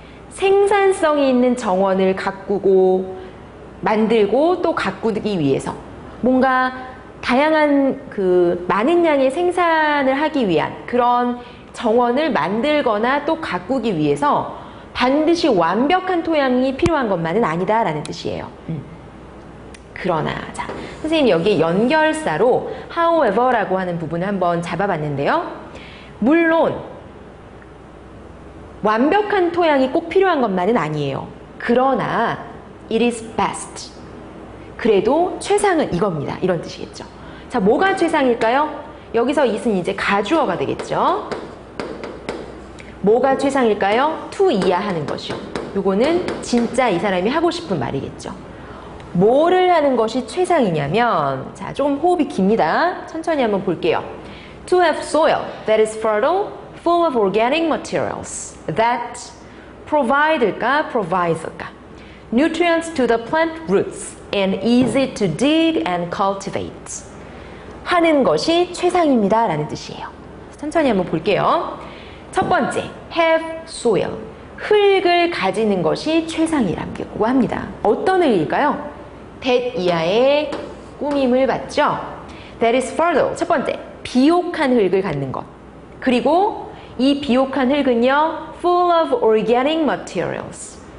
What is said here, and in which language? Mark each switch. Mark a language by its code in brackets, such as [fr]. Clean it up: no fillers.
[ko] 생산성이 있는 정원을 가꾸고 만들고 또 가꾸기 위해서 뭔가 다양한 많은 양의 생산을 하기 위한 그런 정원을 만들거나 또 가꾸기 위해서 반드시 완벽한 토양이 필요한 것만은 아니다라는 뜻이에요. 그러나 자, 선생님이 여기에 연결사로 however라고 하는 부분을 한번 잡아봤는데요. 물론 완벽한 토양이 꼭 필요한 것만은 아니에요. [en] 그러나 it is best. [ko] 그래도 최상은 이겁니다. 이런 뜻이겠죠. 자, 뭐가 최상일까요? 여기서 it은 이제 가주어가 되겠죠. 뭐가 최상일까요? to 이하 하는 것이요. 요거는 진짜 이 사람이 하고 싶은 말이겠죠. 뭐를 하는 것이 최상이냐면, 자, 조금 호흡이 깁니다. 천천히 한번 볼게요. [en] To have soil that is fertile, full of organic materials that provide일까, provides일까? Nutrients to the plant roots and easy to dig and cultivate. [ko] 하는 것이 최상입니다. 라는 뜻이에요. 천천히 한번 볼게요. 첫 번째, [en] have soil. [ko] 흙을 가지는 것이 최상이라고 합니다. 어떤 흙일까요? that 이하의 꾸밈을 받죠. [en] That is fertile. [ko] 첫 번째, 비옥한 흙을 갖는 것. 그리고 이 비옥한 흙은요, [en] full of organic materials.